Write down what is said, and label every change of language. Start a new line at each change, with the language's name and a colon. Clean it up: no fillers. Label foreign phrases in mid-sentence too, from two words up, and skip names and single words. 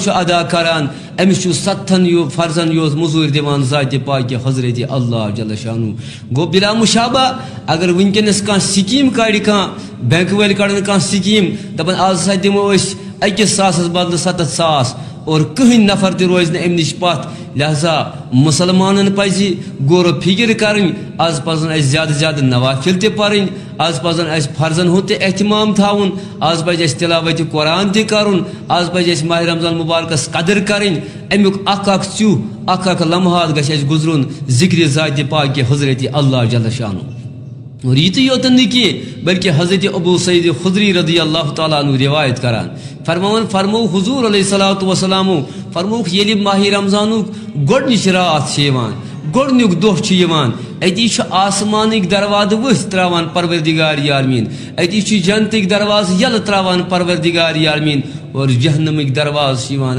Kashmiri: چھُ ادا کران امس چھُ 7 فرضن یوت مزوٗرۍ دِوان ذاتِ پاک حضرت اللہ
Arabic: جل شانہ
Kashmiri: گو بلا مشابہ اگر ونکس کانٛہہ سکیٖم کڑِ کانٛہہ بینک وٲلۍ کڑن کانٛہہ سکیٖم دپان آز ہسا دِمو أسۍ 1 ساسس بدلہٕ 7 ساس اور کٕہٕنۍ نفر تہِ روزِ نہٕ امہِ نِش پتھ لہذا مسلمانن پزِ غور و فکر کرٕنۍ آز پزن اسہِ زیادٕ زیادٕ نوافل تہِ پرٕنۍ آز پزن اسہِ فرضن ہُنٛد تہِ احتمام تھاوُن آز پزِ اسہِ تلاوت قرآن تہِ کرُن آز پزِ اسہِ ماہ رمضان مبارکس قدر کرٕنۍ امیُک اکھ ژیوٗہ اکھ لمحات گژھِ اسہِ گُزرُن ذکرِ ذاتِ پاک حضرت اللہ
Arabic: جل شانہ
Kashmiri: اور یہ یوتن نہ بلکہ حضرت ابو سعید خدری
Arabic: رضی اللہ تعالیٰ عنہ
Kashmiri: روایت کران فرمو حضور
Arabic: علیہ الصلوۃ والسلام
Kashmiri: فرموک ییٚلہِ ماہ رمضانُک گۄڈنِچ رات چھِ یِوان گۄڈنیُک دۄہ چھُ یِوان اتی چھُ آسمانٕکۍ دروازٕ ؤتھۍ تراوان پروردگار عالمیٖن اتی چھُ جنتٕکۍ دروازٕ یلہٕ تراوان پروردگار عالمیٖن اور جہنمٕکۍ دروازٕ چھِ یِوان